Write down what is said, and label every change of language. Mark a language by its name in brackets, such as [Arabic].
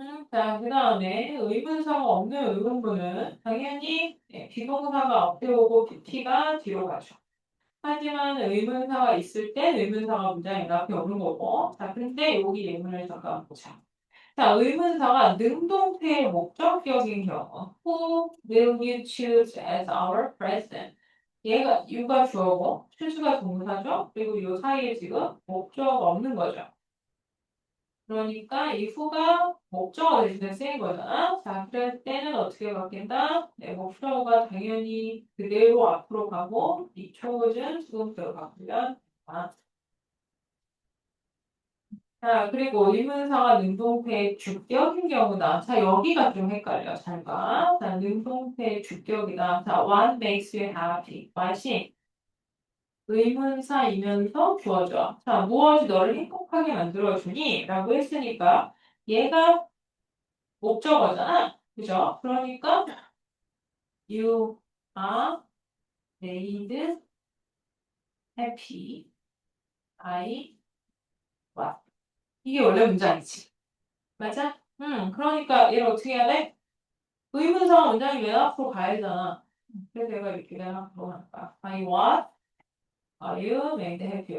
[Korean] 자, 그 다음에 의문사가 없는 의문문은 당연히 비동사가 앞에 오고 PP가 뒤로 가죠. 하지만 의문사가 있을 땐 의문사가 문장에 앞에 오는 거고. 자, 근데 여기 예문을 잠깐 보자. 자, 의문사가 능동태의 목적격인 경우. [English] Who will you choose as our president? [Korean] 얘가 you가 주어고 choose가 동사죠. 그리고 이 사이에 지금 목적어가 없는 거죠. 그러니까 이 who가 목적어 대신에 쓰인 거잖아. 자, 그럴 때는 어떻게 바뀐다? 네, 목적어가 당연히 그대로 앞으로 가고 이 chosen 수동태로 바꾸면 된다. 자, 그리고 의문사가 능동태의 주격인 경우다. 자, 여기가 좀 헷갈려. 잘 봐. 자, 능동태의 주격이다. [English] 자, what makes you happy? [Korean] what이 의문사이면서 주어져. 자, 무엇이 너를 행복하게 만들어주니? 라고 했으니까 얘가 목적어잖아. 그죠? 그러니까 [English] you are made happy by what? [Korean] 이게 원래 문장이지. 맞아? 그러니까 얘를 어떻게 해야 돼? 의문사 문장이 맨 앞으로 가야 되잖아. 그래서 내가 이렇게 맨 앞으로 할까? [English] By what are you made happy?